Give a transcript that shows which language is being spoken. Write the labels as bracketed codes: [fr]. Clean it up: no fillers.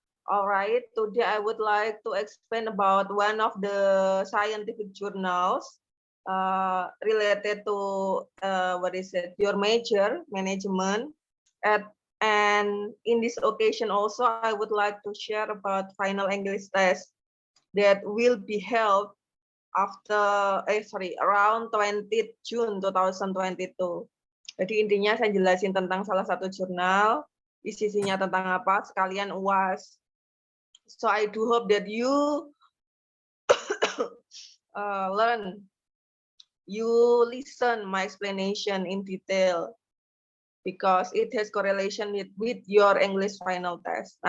[en] Alright, today I would like to explain about one of the scientific journals related to your major, management. And in this occasion also, I would like to share about final English test that will be held around 20 June 2022. [id] Jadi intinya saya jelasin tentang salah satu jurnal, isinya tentang apa, sekalian UAS. [en] So I do hope that you listen my explanation in detail because it has correlation with your English final test.